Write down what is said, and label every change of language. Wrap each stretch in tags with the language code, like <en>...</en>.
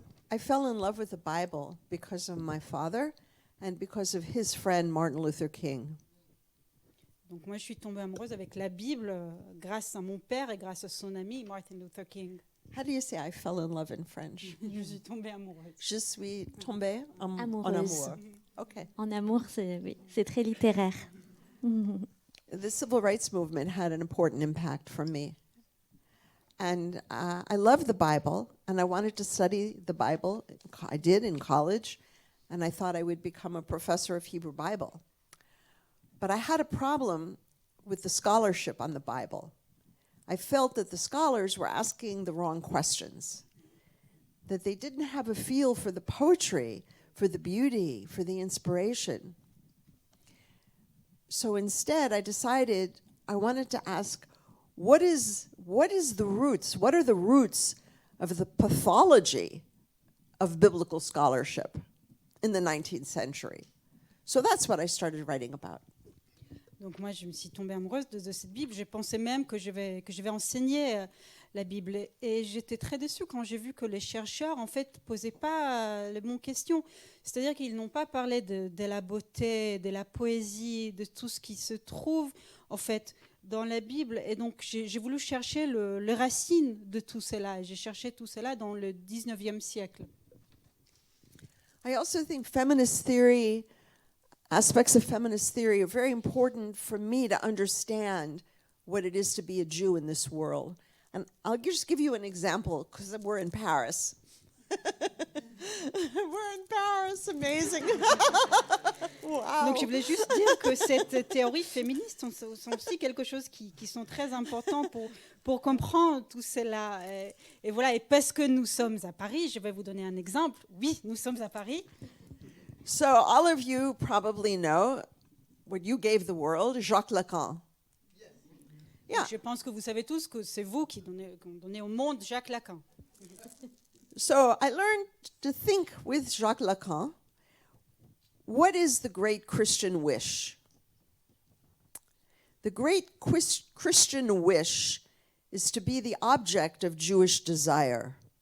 <en>I fell in love with the Bible because of my father and because of his friend Martin Luther King.</en> <fr>Donc moi, je suis tombée amoureuse avec la Bible grâce à mon père et grâce à son ami Martin Luther King.</fr> <en>How do you say I fell in love in French?</en> <fr>Je suis tombée amoureuse. Je suis tombée en Amoureuse. amour. Okay. En amour, c'est très littéraire.</fr> <en>The civil rights movement had an important impact for me. And I love the Bible, and I wanted to study the Bible. I did in college, and I thought I would become a professor of Hebrew Bible. But I had a problem with the scholarship on the Bible. I felt that the scholars were asking the wrong questions, that they didn't have a feel for the poetry, for the beauty, for the inspiration. So instead, I decided I wanted to ask, what is the roots? What are the roots of the pathology of biblical scholarship in the 19th century? So that's what I started writing about.</en> <fr>Donc moi, je me suis tombée amoureuse de cette Bible. J'ai pensé même que je vais enseigner la Bible. Et j'étais très déçue quand j'ai vu que les chercheurs, en fait, posaient pas les bonnes questions. C'est-à-dire qu'ils n'ont pas parlé de la beauté, de la poésie, de tout ce qui se trouve, en fait, dans la Bible. Et donc, j'ai voulu chercher les racines de tout cela. Et j'ai cherché tout cela dans le 19e siècle.</fr> <en>I also think feminist theory, aspects of feminist theory are very important for me to understand what it is to be a Jew in this world. And I'll just give you an example because we're in Paris. We're in Paris, amazing. Wow.</en> <fr>Donc je voulais juste dire que cette théorie féministe sont aussi quelque chose qui sont très importants pour comprendre tout cela. Et voilà, et parce que nous sommes à Paris, je vais vous donner un exemple. Oui, nous sommes à Paris.</fr> <en>So all of you probably know what you gave the world, Jacques Lacan. Yeah.</en> <fr>Je pense que vous savez tous que c'est vous qui donnez au monde Jacques Lacan.</fr> <en>So I learned to think with Jacques Lacan, what is the great Christian wish? The great Christian wish is to be the object of Jewish desire.</en>